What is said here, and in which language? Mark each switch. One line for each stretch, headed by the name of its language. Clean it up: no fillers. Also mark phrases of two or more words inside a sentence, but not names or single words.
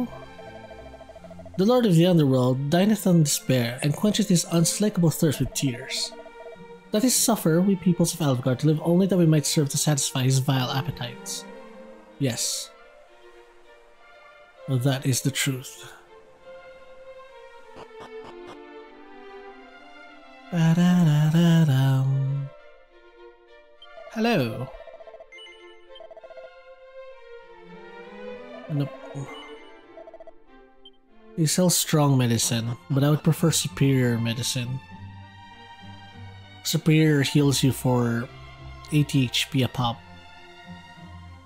English: The Lord of the Underworld dineth on despair and quencheth his unslakable thirst with tears. Let us suffer, we peoples of Alefgard, to live only that we might serve to satisfy his vile appetites. Yes. Well, that is the truth. Ba-da-da-da-dum. Hello. Nope. They sell strong medicine, but I would prefer superior medicine. Superior heals you for 80 HP a pop.